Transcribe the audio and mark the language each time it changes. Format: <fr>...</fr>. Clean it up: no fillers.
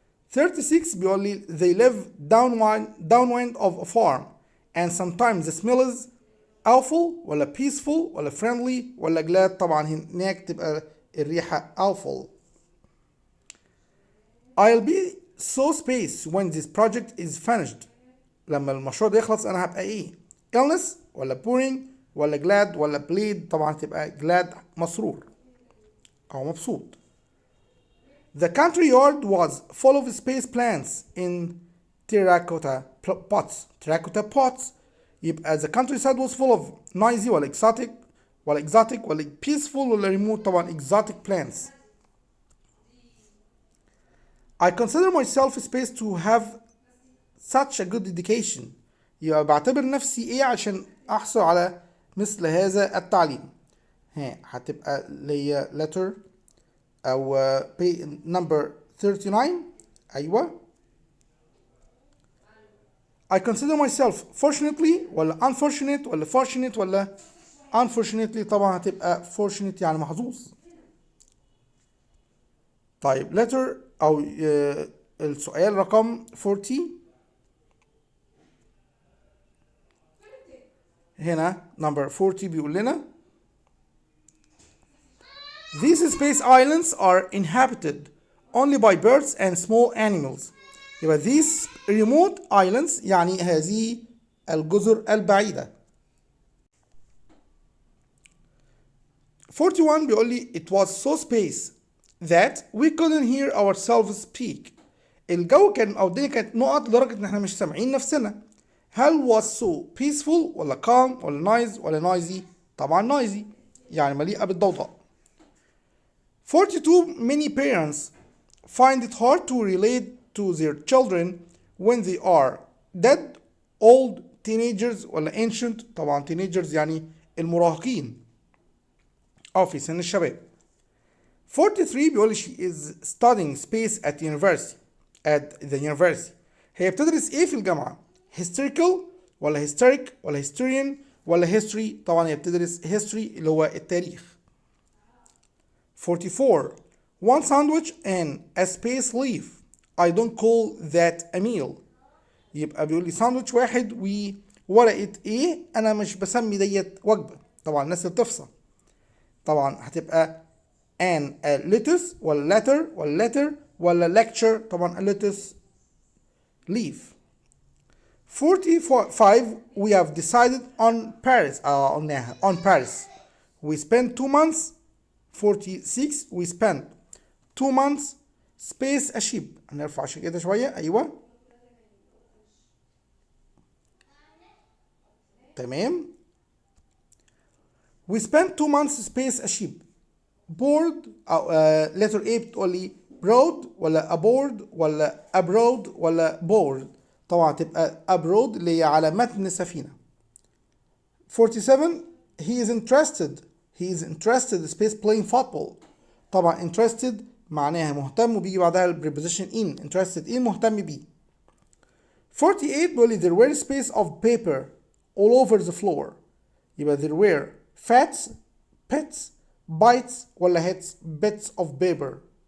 <en>36</en> <ar>بيقول لي</ar> <en>they live downwind of a farm and sometimes the smell is awful ولا peaceful ولا friendly ولا glad؟</en> <ar>طبعا هناك تبقى الريحة</ar> <en>awful. I'll be so space when this project is finished.</en> <ar>لما المشروع ده يخلص انا هبقى ايه؟ illness ولا boring ولا glad ولا pleased؟ طبعا تبقى glad مسرور او مبسوط.</ar> <en>The country yard was full of space plants in terracotta pots. Terracotta pots. يبقى the countryside was full of noisy ولا exotic ولا peaceful ولا remote؟ طبعا exotic plants. I consider myself space to have such a good education.</en> <ar>يبقى بعتبر نفسي ايه عشان احصل على مثل هذا التعليم. هتبقى ليا letter او number 39. ايوه.</ar> <en>I consider myself fortunately ولا unfortunate ولا fortunate ولا unfortunately؟</en> <ar>طبعا هتبقى</ar> <en>fortunate</en> <ar>يعني محظوظ. طيب</ar> <en>letter</en> <ar>او السؤال رقم 40 هنا</ar> <en>number 40</en> <ar>بيقول لنا</ar> <en>these space islands are inhabited only by birds and small animals.</en> <ar>يبقى</ar> <en>these remote islands</en> <ar>يعني هذه الجزر البعيدة.</ar> <en>41</en> <ar>بيقول لي</ar> <en>it was so space that we couldn't hear ourselves speak.</en> <ar>الجو كان او الدنيا كانت نقط لدرجة ان احنا مش سامعين نفسنا. هل</ar> <en>was so peaceful</en> <ar>ولا calm ولا noise ولا noisy؟ طبعا noisy يعني مليئة بالضوضاء.</ar> <en>42 many parents find it hard to relate to their children when they are dead, old, teenagers ولا ancient؟</en> <ar>طبعا</ar> <en>teenagers</en> <ar>يعني المراهقين أو في سن الشباب.</ar> <en>43</en> <ar>بيقول</ar> <en>she is studying space at the university.</en> <ar>هي بتدرس ايه في الجامعة؟ historical ولا hysteric ولا historian ولا history؟ طبعا هي بتدرس history اللي هو التاريخ.</ar> <en>44 one sandwich and a space leaf. I don't call that a meal.</en> <ar>يبقى بيقول لي ساندوتش واحد وورقة ايه، انا مش بسمي ديت وجبة. طبعا الناس اللي بتفصل طبعا هتبقى an a lettuce ولا letter ولا lecture؟ طبعا</ar> <en>a lettuce leaf. 45 we have decided on Paris. on Paris we spent 2 months. 46 we spent 2 months space a ship.</en> <ar>هنرفع عشان كده شوية. أيوة تمام.</ar> <en>we spent 2 months space a ship.</en> <ar>board أو letter A بتقول لي broad ولا aboard ولا abroad ولا board؟ طبعا تبقى abroad اللي هي على متن سفينة.</ar> <en>47 he is interested space playing football.</en> <ar>طبعا interested معناها مهتم وبيجي بعدها</ar> <en>preposition in. interested in</en> <ar>مهتم بيه.</ar> <en>48</en> <ar>بيقول لي</ar> <en>there were space of paper all over the floor.</en> <ar>يبقى</ar> <en>there were fats, pets, bites ولا hits bits of paper.</en>